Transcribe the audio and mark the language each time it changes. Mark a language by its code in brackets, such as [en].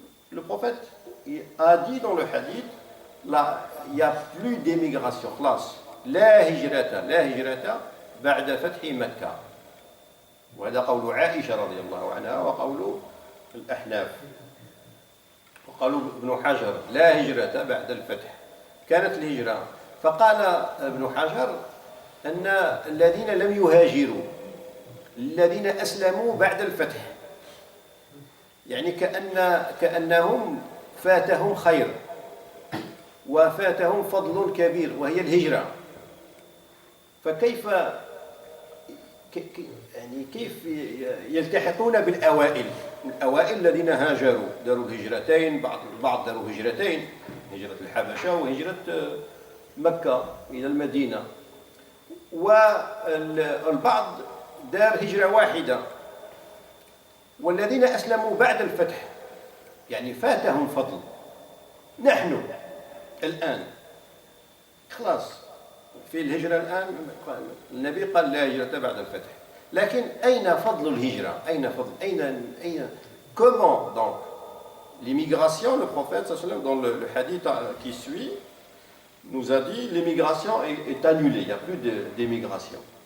[fr] Le prophète a dit dans le hadith: là, il n'y a plus d'émigration. [ar] Classe. لا هجرة بعد فتح مكة. وهذا قول عائشة رضي الله عنها وقول الأحناف. وقالوا ابن حجر: لا هجرة بعد الفتح. كانت الهجرة. فقال ابن حجر أن الذين لم يهاجروا، الذين أسلموا بعد الفتح، يعني كأنهم فاتهم خير وفاتهم فضل كبير وهي الهجرة. فكيف يعني كيف يلتحقون بالأوائل؟ الأوائل الذين هاجروا داروا الهجرتين، بعض داروا هجرتين، هجرة الحبشة وهجرة مكة إلى المدينة، والبعض دار هجرة واحدة. والذين أسلموا بعد الفتح يعني فاتهم فضل. نحن الآن خلاص في الهجرة الآن، النبي قال لا هجرة بعد الفتح، لكن أين فضل [fr] الهجرة؟ أين فضل comment donc l'immigration, le prophète dans le hadith qui suit nous a dit l'immigration est annulée, il n'y a plus d'émigration.